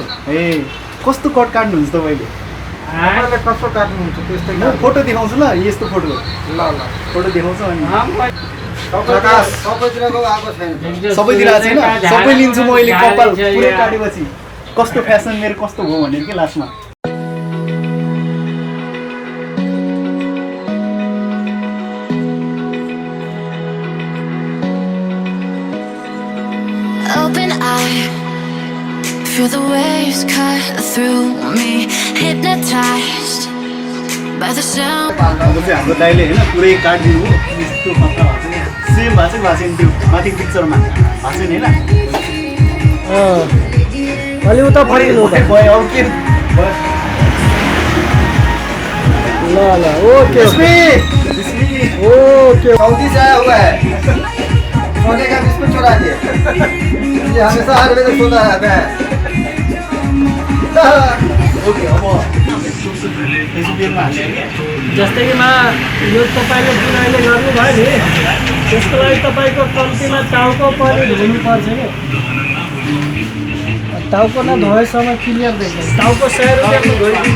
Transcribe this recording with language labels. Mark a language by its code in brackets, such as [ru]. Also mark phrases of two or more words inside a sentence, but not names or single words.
[ne] ए कस्तो कट काट्नुहुन्छ तपाईँले तपाईँले कस्तो काट्नुहुन्छ त्यस्तै म फोटो देखाउँछु ल यस्तो फोटो ल ल फोटो देखाउँछु अनि सबैतिरको आएको छैन सबैतिर आएको छैन सबै लिन्छु म अहिले कपाल पुरै काटेपछि कस्तो फ्यासन मेरो कस्तो हो भनेर के लास्टमा [en] Open eye, feel the waves cut through me, hypnotized by the sound. [ne] अब चाहिँ हाम्रो दाइले होइन पुरै काटिदिनु हो यस्तो खतरा भएको छ सेम भएको छैन त्यो माथि पिक्चरमा भएको छैन होइन अलि उता फर्किनु त भयो अब के ल ल [en] okay okay [hi] सऊदी से आया हुआ है सोने का बिस्कुट चुरा दिए ये हमेशा हर वेले सोता रहता है [ne] ओके अब फेसबुकमा हाल्ने के जस्तै कि यो तपाईँले जुन अहिले गर्नुभयो नि त्यसको लागि तपाईँको कम्तीमा टाउको पनि धुनुपर्छ नि टाउको नधोएसम्म क्लियर देख्छ टाउको 100 रुपियाँमा धोइदिन्छ